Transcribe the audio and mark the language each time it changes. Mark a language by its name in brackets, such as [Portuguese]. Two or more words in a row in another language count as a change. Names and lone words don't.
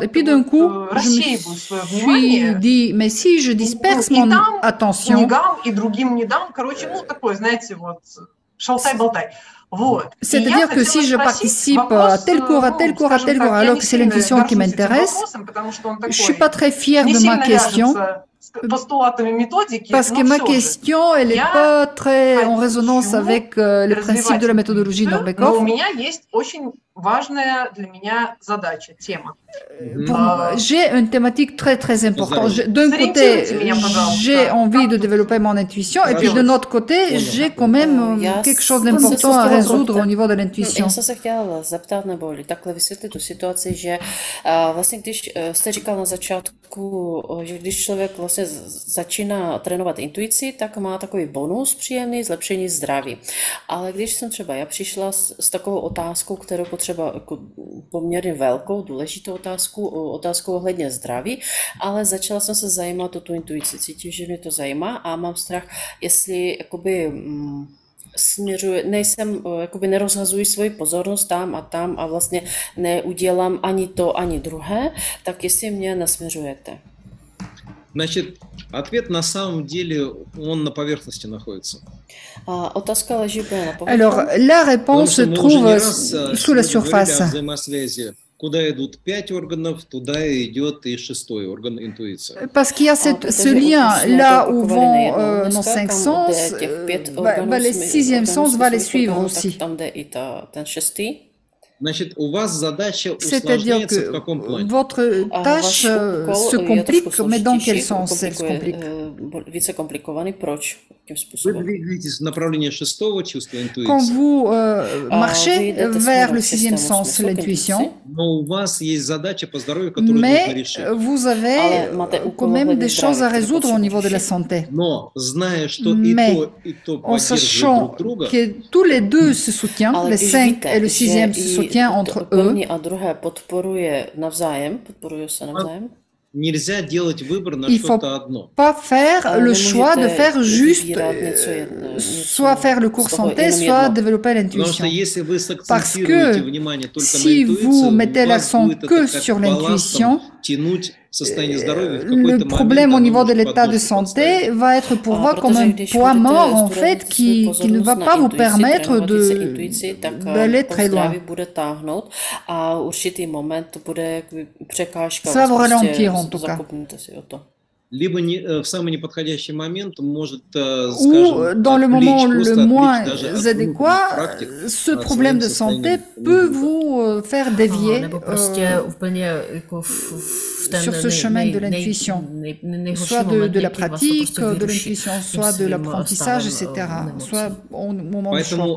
[French] Et puis d'un coup, je me suis dit, mais si je disperse mon attention, c'est-à-dire que si je participe à tel cours, alors que c'est l'intuition qui m'intéresse, je ne suis pas très fière de ma question, parce que ma question, elle n'est pas très en résonance avec les principes de la méthodologie Norbekov. J'ai une thématique très importante. D'un côté, j'ai envie de développer mon intuition, et puis de l'autre côté, j'ai quand même quelque chose d'important à résoudre au niveau de l'intuition. [Czech] Já jsem se chtěla zeptat, nebo takhle vysvětlit tu situaci, že vlastně když jste říkal na začátku, že když člověk vlastně začíná trénovat intuici, tak má takový bonus příjemný, zlepšení zdraví. Ale když jsem třeba já přišla s takovou otázkou, kterou potřeba jako poměrně velkou, důležitou otázkou ohledně zdraví, ale začala jsem se zajímat o tu intuici. Cítím, že mě to zajímá a mám strach, jestli jakoby jakoby nerozhazuji svoji pozornost tam a vlastně neudělám ani to, ani druhé, tak jestli mě nasměřujete. [Russian] Значит, ответ на самом деле, он на поверхности находится. [French] Alors, la réponse se trouve sous la surface. [Russian] Куда идут 5 органов, туда идет и 6-й орган интуиция. [French] Parce qu'il y a ce lien là où vont nos 5 sens, le 6e sens va les suivre aussi. [Russian] Значит, у вас задача усложняется в каком плане? [French] Votre tâche se complique, mais dans quel sens elle se complique? [Czech] Více komplikovaný, proč? [Russian] Вы двигаетесь в направлении 6-го чувства интуиции. [French] Quand vous marchez vers le 6e sens, l'intuition, [Russian] но у вас есть задача по здоровью, которую нужно решить. [French] Mais vous avez quand même des choses à résoudre au niveau de la santé. [Russian] Но зная, что и то [French] en sachant que tous les deux se soutiennent, le 5 et le 6e se soutiennent entre eux, il ne faut pas faire le choix de faire juste soit faire le cours santé, soit développer l'intuition. Parce que si vous mettez l'accent que sur l'intuition, le problème au niveau de l'état de santé va être pour vous comme un poids mort en fait qui ne va pas vous permettre d'aller très loin. Ça va vous ralentir en tout cas. [Russian] Либо в самый неподходящий момент может, [French] ou dans le moment le moins adéquat, ce problème de santé peut vous faire dévier sur ce chemin de l'intuition, soit de la pratique, de l'intuition, soit de l'apprentissage, etc., soit au moment du choix.